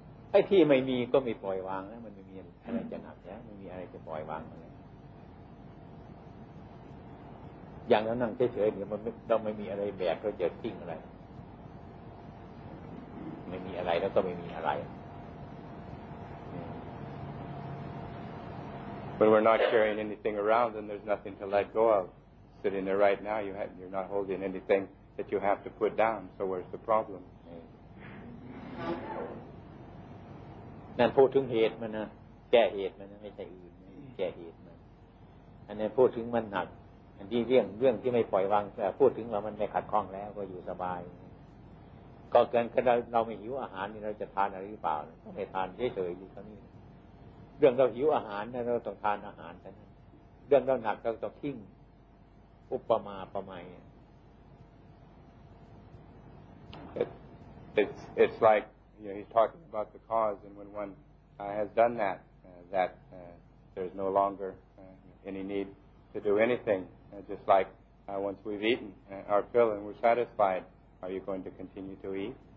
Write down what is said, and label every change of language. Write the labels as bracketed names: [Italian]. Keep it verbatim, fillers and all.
[Thai] ไอ้ที่ไม่มีก็มีปล่อยวางแล้วมันไม่มีอะไรจะหนักแล้วไม่มีอะไรจะปล่อยวางอะไรอย่างนั้นนั่งเฉยๆเดี๋ยวมันเราไม่มีอะไรแบกเราจะทิ้งอะไรไม่มีอะไรแล้วก็ไม่มีอะไร [English] When we're not carrying anything around, then there's nothing to let go of. Sitting there right now, you have, you're not holding anything that you have to put down. So where's the problem? [Thai] นั่นพูดถึงเหตุมันนะแก้เหตุมันนะไม่ใช่อื่นแก้เหตุมันอันนั้นพูดถึงมันหนักอันที่เรื่องเรื่องที่ไม่ปล่อยวางแต่พูดถึงว่ามันไม่ขัดข้องแล้วก็อยู่สบายก็เกินเราเราไม่หิวอาหารนี่เราจะทานอะไรหรือเปล่าก็ไม่ทานเฉยๆอยู่เท่านี้เรื่องเราหิวอาหารนั้นเราต้องทานอาหารแต่เรื่องเราหนักเราต้องทิ้งอุปมาประมาณ [English] it, it's it's like you know he's talking about the cause and when one uh, has done that uh, that uh, there's no longer uh, any need to do anything uh, just like uh, once we've eaten uh, our fill and we're satisfied are you going to continue to eat